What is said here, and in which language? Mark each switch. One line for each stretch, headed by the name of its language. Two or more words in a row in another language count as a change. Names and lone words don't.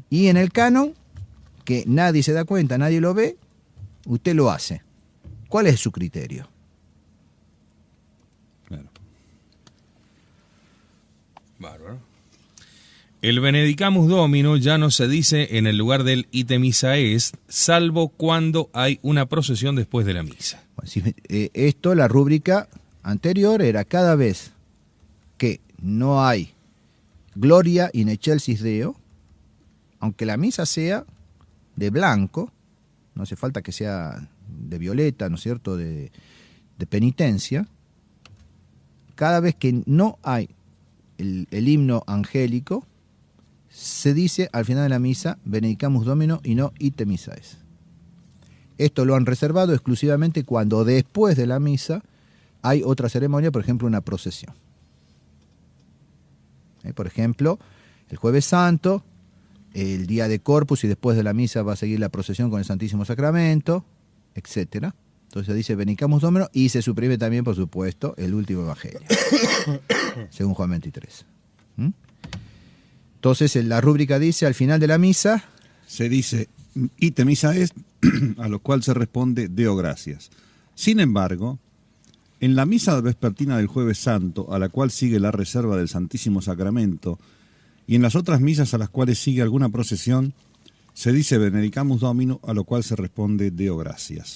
Spanish: Y en el canon, que nadie se da cuenta, nadie lo ve, usted lo hace. ¿Cuál es su criterio? Claro. Bárbaro. El
Latin: Benedicamus Domino
Spanish: ya no se dice en el lugar del
Latin: ite missa est,
Spanish: salvo cuando hay una procesión después de la misa. Esto, la rúbrica anterior era cada vez que no hay
Latin: Gloria in excelsis Deo,
Spanish: aunque la misa sea de blanco, no hace falta que sea de violeta, ¿no es cierto?, de penitencia, cada vez que no hay el himno angélico, se dice al final de la misa
Latin: Benedicamus Domino
Spanish: y no
Latin: ite missa est.
Spanish: Esto lo han reservado exclusivamente cuando después de la misa hay otra ceremonia, por ejemplo una procesión. Por ejemplo, el Jueves Santo, el día de Corpus y después de la misa va a seguir la procesión con el Santísimo Sacramento, etcétera. Entonces dice
Latin: Benedicamus Domino
Spanish: y se suprime también, por supuesto, el último evangelio, según Juan 23. Entonces la rúbrica dice al final de la misa se dice
Latin: ite missa est,
Spanish: a lo cual se responde
Latin: Deo gracias.
Spanish: Sin embargo, en la misa vespertina del Jueves Santo, a la cual sigue la reserva del Santísimo Sacramento, y en las otras misas a las cuales sigue alguna procesión, se dice
Latin: Benedicamus Domino,
Spanish: a lo cual se responde
Latin: Deo gracias.